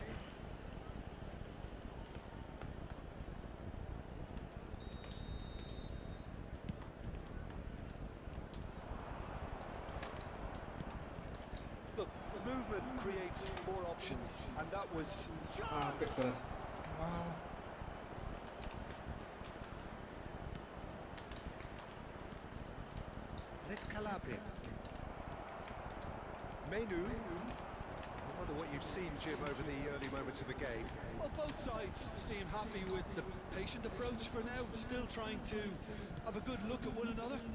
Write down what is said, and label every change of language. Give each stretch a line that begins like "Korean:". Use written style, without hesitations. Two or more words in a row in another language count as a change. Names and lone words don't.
English: Look, movement creates more options, and that was...
Javanese: Ah, apik banget.
English: Wow. It's Calabria.
Javanese: Menu.
English: I wonder what you've seen, Jim, over the early moments of the game. Well, both sides seem happy with the patient approach for now, still trying to have a good look at one another.